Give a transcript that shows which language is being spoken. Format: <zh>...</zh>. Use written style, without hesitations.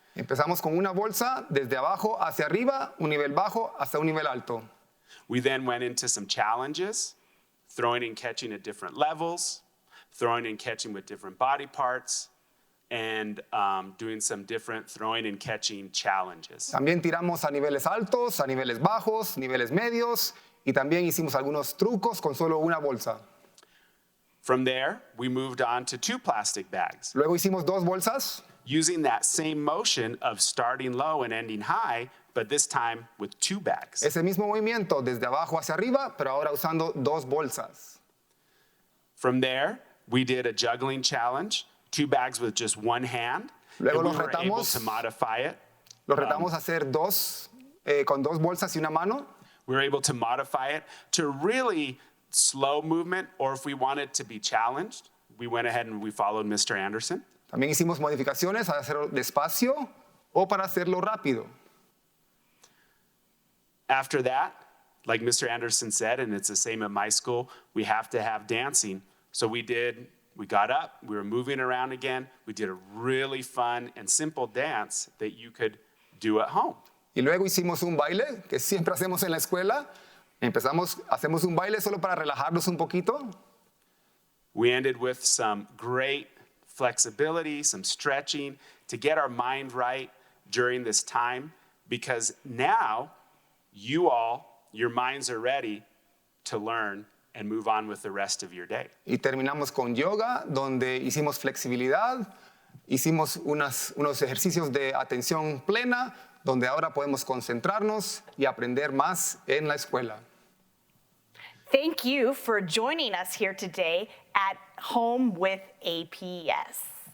<es>Empezamos con una bolsa desde abajo hacia arriba, un nivel bajo hasta un nivel alto.</es> <en>We then went into some challenges, throwing and catching at different levels, throwing and catching with different body parts, and doing some different throwing and catching challenges.</en> <es>También tiramos a niveles altos, a niveles bajos, niveles medios, y también hicimos algunos trucos con solo una bolsa.</es> <en>From there, we moved on to two plastic bags.</en> <es>Luego hicimos dos bolsas,</es> <en>Using that same motion of starting low and ending high, but this time with two bags.</en> <es>ese mismo movimiento desde abajo hacia arriba, pero ahora usando dos bolsas.</es> <en>From there, we did a juggling challenge, two bags with just one hand.</en> <es>Luego</es> <en>And we</en> <es>los</es> <en>were able</en> <es>retamos.</es> <en>to modify it.</en> <es>Los retamos a hacer dos, con dos bolsas y una mano.</es> <en>We were able to modify it to really slow movement, or if we wanted to be challenged, we went ahead and we followed Mr. Anderson.</en> <es>También hicimos modificaciones para hacerlo despacio o para hacerlo rápido.</es> <en>After that, like Mr. Anderson said, and it's the same at my school, we have to have dancing. So we got up, we were moving around again. We did a really fun and simple dance that you could do at home.</en> <es>Y luego hicimos un baile, que siempre hacemos en la escuela. Hacemos un baile solo para relajarnos un poquito.</es> <en>We ended with some great flexibility, some stretching to get our mind right during this time, because now your minds are ready to learn and move on with the rest of your day.</en> <es>Y terminamos con yoga, donde hicimos flexibilidad, hicimos unos ejercicios de atención plena, donde ahora podemos concentrarnos y aprender más en la escuela.</es> <en>Thank you for joining us here today at Home with APS.</en>